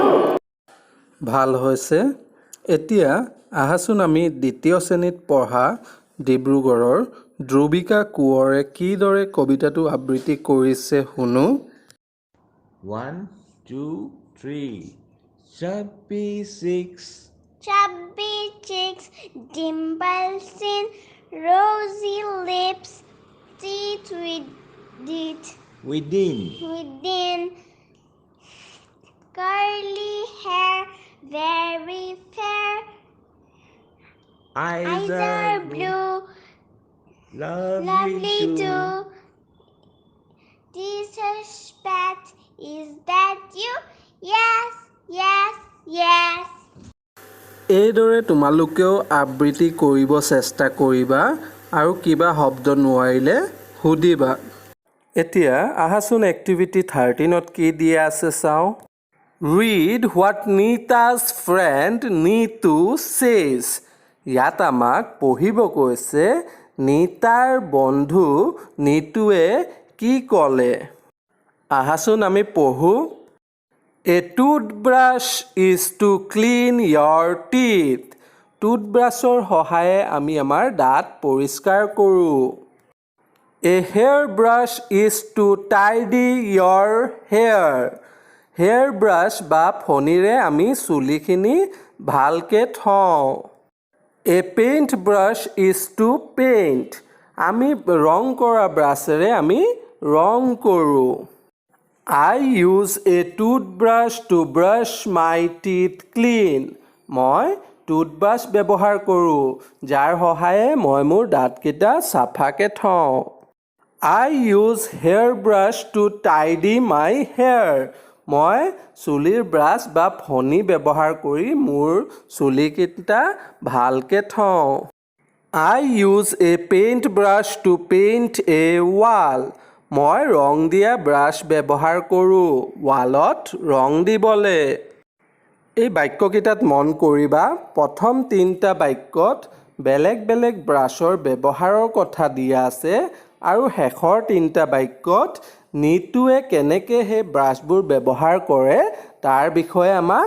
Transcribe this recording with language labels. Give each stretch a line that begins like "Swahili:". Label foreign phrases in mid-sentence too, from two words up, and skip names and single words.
Assamese: ভাল হৈছে এতিয়া আহাচোন আমি দ্বিতীয় শ্ৰেণীত পঢ়া ডিব্ৰুগড়ৰ ধ্ৰুবিকা কোঁৱৰে কিদৰে কবিতাটো আবৃত্তি কৰিছে শুনো
English: 1, 2, 3 chubby cheeks dimple chin rosy lips teeth within curly hair very fair eyes are blue lovely too teacher's pet is that you yes
Assamese: এইদৰে তোমালোকেও আবৃত্তি কৰিব চেষ্টা কৰিবা আৰু কিবা শব্দ নোৱাৰিলে সুধিবা এতিয়া আহাচোন এক্টিভিটি 13ত কি দিয়া আছে চাওঁ
English: Read what Nita's friend Neetu says.
Assamese: ইয়াত আমাক পঢ়িব কৈছে নিতাৰ বন্ধু নিতুৱে কি ক'লে আহাচোন আমি পঢ়ো
English: A toothbrush is to clean your teeth.
Assamese: টুথব্ৰাছৰ সহায়ে আমি আমাৰ দাঁত পৰিষ্কাৰ কৰোঁ
English: A hairbrush is to tidy your hair.
Assamese: হেয়াৰ ব্ৰাছ বা ফণিৰে আমি চুলিখিনি ভালকৈ থওঁ
English: A paint brush is to paint.
Assamese: আমি ৰং কৰা ব্ৰাছেৰে আমি ৰং কৰোঁ
English: I use a toothbrush to brush my teeth clean.
Assamese: মই টুথব্ৰাছ ব্যৱহাৰ কৰোঁ যাৰ সহায়ে মই মোৰ দাঁতকেইটা চাফাকৈ থওঁ
English: I use hairbrush to tidy my hair.
Assamese: মই চুলিৰ ব্ৰাছ বা ফণি ব্যৱহাৰ কৰি মোৰ চুলিকেইটা ভালকৈ থওঁ
English: I use a paintbrush to paint a wall.
Assamese: মই ৰং দিয়া ব্ৰাছ ব্যৱহাৰ কৰোঁ ৱালত ৰং দিবলৈ এই বাক্যকেইটাত মন কৰিবা প্ৰথম তিনিটা বাক্যত বেলেগ বেলেগ ব্ৰাছৰ ব্যৱহাৰৰ কথা দিয়া আছে আৰু শেষৰ তিনিটা বাক্যত নিতুৱে কেনেকৈ সেই ব্ৰাছবোৰ ব্যৱহাৰ কৰে তাৰ বিষয়ে আমাক